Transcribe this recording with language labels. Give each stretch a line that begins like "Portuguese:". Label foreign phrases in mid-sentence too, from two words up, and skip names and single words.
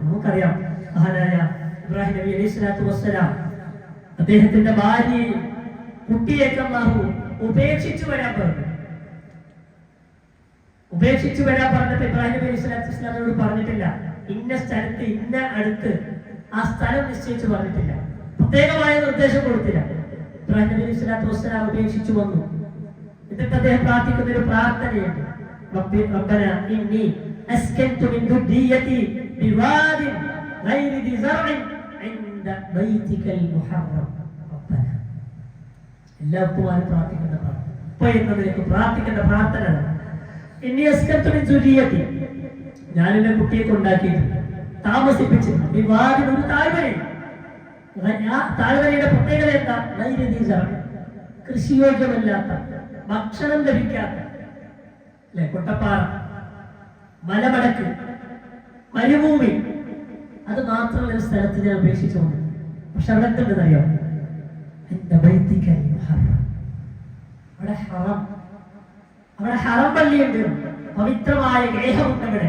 Malayalam: നമുക്കറിയാം, മഹാനായ ഇബ്രാഹിം നബി
Arabic: عليه الصلاة والسلام
Malayalam: അദ്ദേഹത്തിന്റെ ഭാര്യയെ കുട്ടിയേക്ക് അല്ലാഹു ഉപേക്ഷിച്ചു വരാൻ പറഞ്ഞപ്പോൾ ഇബ്രാഹിം നബി
Arabic: عليه الصلاة والسلام
Malayalam: പറഞ്ഞിട്ടില്ല ഇന്ന സ്ഥലത്ത് ഇന്ന അടുത്ത് ആ സ്ഥലം നിശ്ചയിച്ച് പറഞ്ഞിട്ടില്ല, പ്രത്യേകമായ നിർദ്ദേശം കൊടുത്തില്ല. ഇബ്രാഹിം നബി
Arabic: عليه الصلاة والسلام
Malayalam: ഉപേക്ഷിച്ചു വന്നു. എന്നിട്ട് അദ്ദേഹം പ്രാർത്ഥിക്കുന്ന ഒരു പ്രാർത്ഥനയുണ്ട്.
Arabic: ربنا إني أسكنت من ذريتي بواد غير ذي زرع عند بيتك المحرم ربنا.
Malayalam: എല്ലാവർക്കും പ്രാർത്ഥിക്കേണ്ട പ്രാർത്ഥന
Arabic: إني أسكنت من ذريتي,
Malayalam: ഞാൻ എന്റെ കുട്ടിയെ കൊണ്ടാക്കിയിട്ടുണ്ട്, താമസിപ്പിച്ചിട്ടുണ്ട്. വിവാദിന് ഒരു താഴ്വരയിൽ. താഴ്വരയുടെ പ്രത്യേകത എന്താ?
Arabic: ഗൈരി ذي زرع,
Malayalam: കൃഷിയോഗ്യമല്ലാത്ത, ഭക്ഷണം ലഭിക്കാത്ത കൊട്ടപ്പാറ, മലമടക്ക്, മരുഭൂമി, അത് മാത്രമുള്ള ഒരു സ്ഥലത്ത് ഞാൻ ഉപേക്ഷിച്ചുകൊണ്ട്. പക്ഷെ അവിടെ എന്തുണ്ടെന്നറിയോ? അവിടെ ഹറം പള്ളിയുണ്ട്, പവിത്രമായ ഗേഹമുണ്ട് അവിടെ.